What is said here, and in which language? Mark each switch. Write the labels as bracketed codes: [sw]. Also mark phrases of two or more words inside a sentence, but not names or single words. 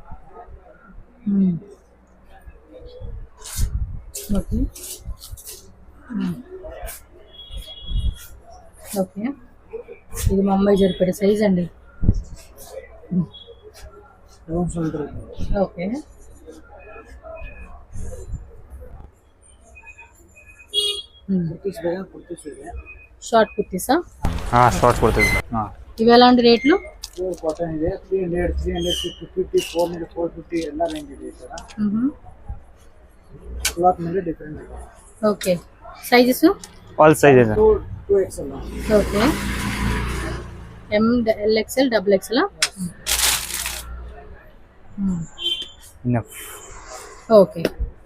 [te] ఓకే ఓకే, ఇది మా అమ్మాయి జరిపే సైజ్ అండి. ఓకే, షార్ట్ కుర్తీసా? [kn] షార్ట్ ಕೊಡ್ತೀವಿ. [te] ఇవి ఎలాంటి రేట్లు? [kn] ಕಾಟನ್ ಇದೆ 300 350 400 450 ಎಲ್ಲ ರೇಂಜ್ ಇದೆ ಈ ತರ. ಕ್ಲಾತ್ ಮೇಲೆ ಡಿಫರೆಂಟ್ ಇದೆ. [en] okay, sizes all sizes. 2XL. okay, M LXL XXL. ఇనఫ్. ఓకే,